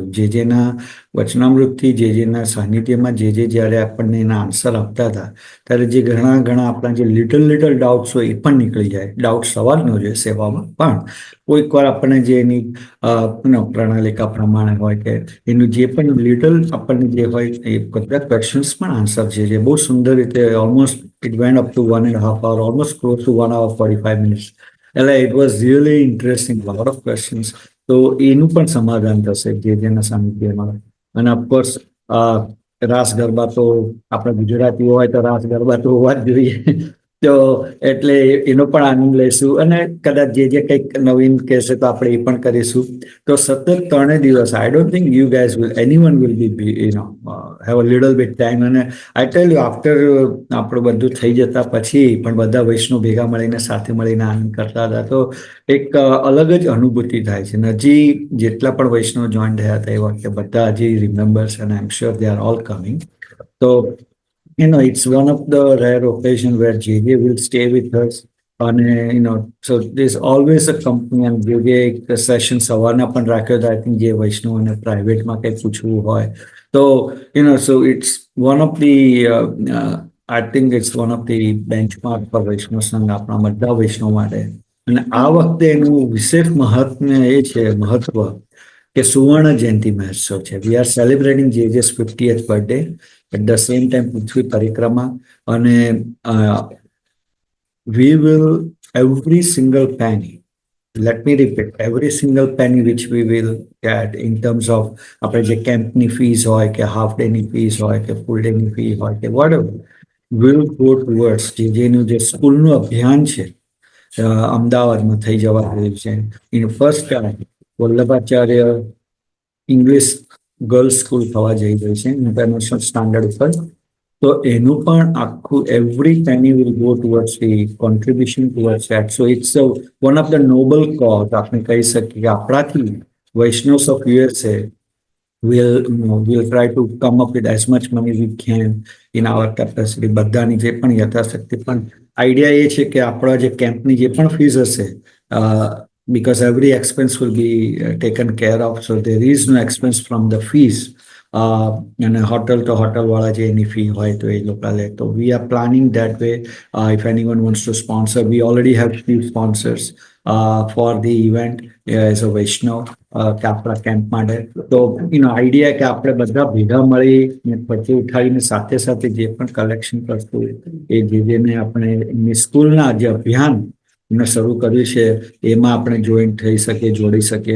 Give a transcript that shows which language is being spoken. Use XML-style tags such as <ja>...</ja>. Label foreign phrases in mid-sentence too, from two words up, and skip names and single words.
<gu>જેના વચનામૃતથી, જેના સાનિધ્યમાં જ્યારે આપણને એના આન્સર આપતા હતા, ત્યારે જે ઘણા આપણા જે</gu> <en>little doubts</en> <gu>હોય એ પણ નીકળી જાય. ડાઉટ સવાલ ન જોઈએ સેવામાં, પણ કોઈક વાર આપણને જે એની પ્રણાલિકા પ્રમાણે હોય કે એનું જે પણ લિટલ આપણને જે હોય એ બધા ક્વેશ્ચન્સ પણ આન્સર છે, જે બહુ સુંદર રીતે</gu> <en>almost it went up to 1.5 hour, almost close to 1 hour 45 minutes. એટલે it was really interesting, lot of questions.</en> <gu>તો એનું પણ સમાધાન થશે જેના સાનિધ્યમાં. અને ઓફકોર્સ રાસ ગરબા તો આપણે ગુજરાતીઓ હોય તો રાસ ગરબા તો હોવા જ જોઈએ. તો એટલે એનો પણ આનંદ લઈશું અને કદાચ જે કંઈક નવીન કહેશે તો આપણે એ પણ કરીશું. તો સતત 3 દિવસ,</gu> <en>I don't think you guys will, anyone will be have a little bit time.</en> <gu>અને</gu> <en>I tell you,</en> <gu>આફ્ટર આપણું બધું થઈ જતા પછી પણ બધા વૈષ્ણવ ભેગા મળીને સાથે મળીને આનંદ કરતા હતા. તો એક અલગ જ અનુભૂતિ થાય છે. હજી જેટલા પણ વૈષ્ણવ જોઈન થયા હતા એ વખતે બધા હજી રિમેમ્બર્સ, અને</gu> <en>I am sure they are all coming. તો it's one of the rare occasion where JJ will stay with us. અને so there's always a company.</en> <gu>and JJ એક સેશન સવારના પણ રાખ્યો હતો,</gu> <en>I think</en> <gu>જે વૈષ્ણવને પ્રાઇવેટમાં કંઈ પૂછવું હોય તો</gu> <en>so it's one of the I think it's one of the benchmark for</en> <gu>વૈષ્ણવ સંઘ આપણા બધા વૈષ્ણવ માટે. અને આ વખતે એનું વિશેષ મહત્વ કે સુવર્ણ જયંતિ મહોત્સવ છે.</gu> <en>we are celebrating JJ's 50th birthday. at the same time</en> <gu>પૃથ્વી પરિક્રમા અને</gu> <en>we will every single penny, let me repeat, every single penny which we will get in terms of</en> <gu>આપણે જે કેમ્પની ફીસ હોય કે હાફ ડેની ફીસ હોય કે ફૂલ ડેની ફી હોય કે</gu> <en>whatever will go towards</en> <gu>જેનું જે સ્કૂલનું અભિયાન છે અમદાવાદમાં થઈ જવા રહ્યું છે.</gu> <en>in first time</en> <gu>વલ્લભાચાર્ય ઇંગ્લિશ ગર્લ્સ સ્કૂલ થવા જઈ રહી છે</gu> <en>international standard</en> <gu>ઉપર. તો એનું પણ આખું</gu> <en>every penny will go towards the contribution towards that. so it's one of the noble cause</en> <gu>આપણે કહી શકીએ કે આપણાથી</gu> <en>Vaishnavs of USA we'll try to come up with as much money we can in our capacity.</en> <gu>બધાની જે પણ યથાશક્તિ, પણ આઈડિયા એ છે કે આપણા જે કેમ્પની જે પણ ફીસ હશે,</gu> <en>because every expense will be taken care of, so there is no expense from the fees.</en> <gu>અને હોટલ તો હોટલ વાળા જે એની ફી હોય તો એ લોકો લે.</gu> <en>તો we are planning that way. If anyone wants to sponsor, we already have few sponsors for the event as a Vaishnav</en> <gu>કે આપણા કેમ્પ માટે. તો આઈડિયા કે આપણે બધા ભેગા મળી પછી ઉઠાવીને સાથે સાથે જે પણ કલેક્શન કરતું એ જેને આપણે એમની સ્કૂલના જે અભિયાન એમને શરૂ કર્યું છે એમાં આપણે જોઈન્ટ થઈ શકીએ, જોડી શકીએ.</gu>